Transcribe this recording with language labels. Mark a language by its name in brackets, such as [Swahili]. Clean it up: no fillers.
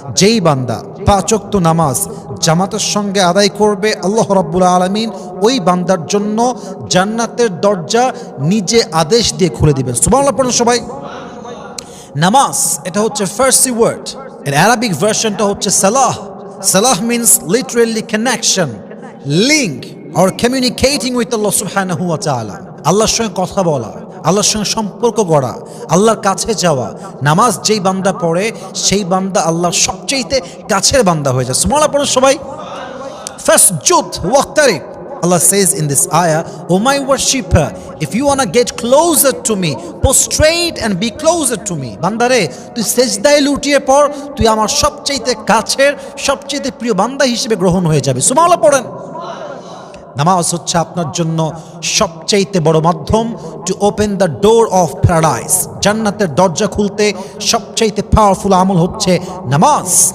[Bangla] যেই বান্দা 5 ওয়াক্ত নামাজ জামাতের সঙ্গে আদায় করবে, আল্লাহ রাব্বুল আলামিন ওই বান্দার জন্য জান্নাতের দরজা নিজে আদেশ দিয়ে খুলে দিবেন। সুবহানাল্লাহ পড়ুন সবাই। নামাজ এটা হচ্ছে ফার্সি ওয়ার্ড, এর আরবিক ভার্সনটা হচ্ছে সালাহ। [English] সালাহ means literally connection, link or communicating with Allah subhanahu wa ta'ala। [Bangla] আল্লাহর সঙ্গে কথা বলা, আল্লাহর সঙ্গে সম্পর্ক গড়া, আল্লাহর কাছে যাওয়া। নামাজ যেই বান্দা পড়ে সেই বান্দা আল্লাহর সবচেয়ে কাছের বান্দা হয়ে যায়। সুবহানাল্লাহ পড়ুন সবাই। [Arabic] ফাসজুদ ওয়াক্তারিব। [English] Allah says in this ayah, "O my worshipper, if you want to get closer to me, prostrate and be closer to me." [Bangla] বান্দারে, তুই সেজদায় লুটিয়ে পড়, তুই আমার সবচেয়ে কাছের, সবচেয়ে প্রিয় বান্দা হিসেবে গ্রহণ হয়ে যাবে। সুবহানাল্লাহ পড়েন। নামাজ হচ্ছে আপনার জন্য সবচাইতে বড় মাধ্যম [English] To open the door of paradise. [Bangla] জান্নাতের দরজা খুলতে সবচাইতে পাওয়ারফুল আমল হচ্ছে নামাজ।